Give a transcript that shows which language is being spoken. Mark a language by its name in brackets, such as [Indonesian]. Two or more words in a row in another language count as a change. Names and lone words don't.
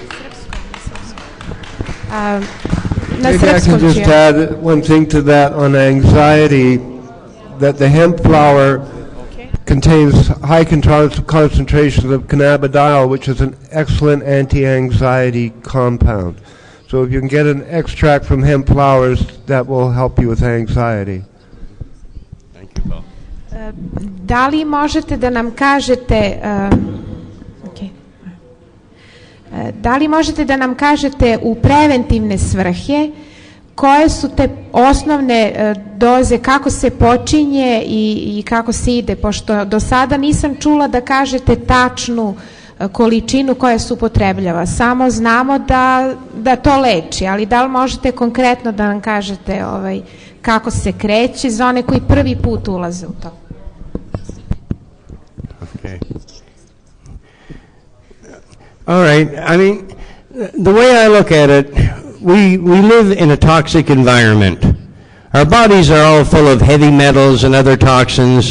[English] Maybe I can just add one thing to that on anxiety, that the hemp flower contains high concentrations of cannabidiol, which is an excellent anti-anxiety compound. So if you can get an extract from hemp flowers, that will help you with anxiety. [Serbian] Da li možete da nam kažete u preventivne svrhe koje su te osnovne doze, kako se počinje i kako se ide, pošto do sada nisam čula da kažete tačnu količinu koja se upotrebljava, samo znamo da to leči, ali da li možete konkretno da nam kažete kako se kreće za one koji prvi put ulaze u to? [English] Okay. All right. The way I look at it, we live in a toxic environment. Our bodies are all full of heavy metals and other toxins.